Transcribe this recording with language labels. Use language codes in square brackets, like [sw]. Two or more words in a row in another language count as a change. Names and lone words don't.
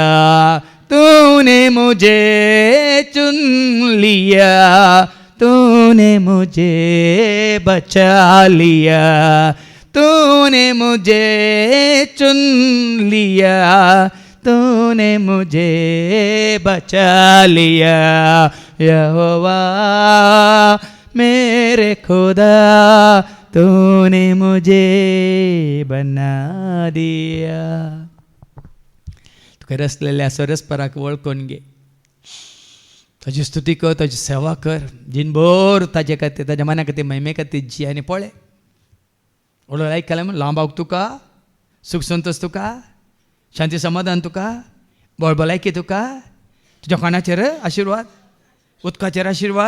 [hi] तूने मुझे चुन लिया, तूने मुझे बचा लिया, तूने मुझे चुन लिया, तूने मुझे बचा लिया। यहोवा मेरे खुदा, तूने मुझे बना दिया. [kok] तुका रसलेल्या सरस्पराक वळखून घे, ताची स्तुती कर, ताची सेवा कर, जिनभर ताजे खातीर ताज्या मना खातीर महिमे खातीर जी आनी पळय. ओळख आयकलां म्हण लांबाक तुका, सुख संतोष तुका, शांती समाधान तुका, बळबलायकी तुका, तुज्या कोणाचेर आशिर्वाद, उदकाचेर आशिर्वाद.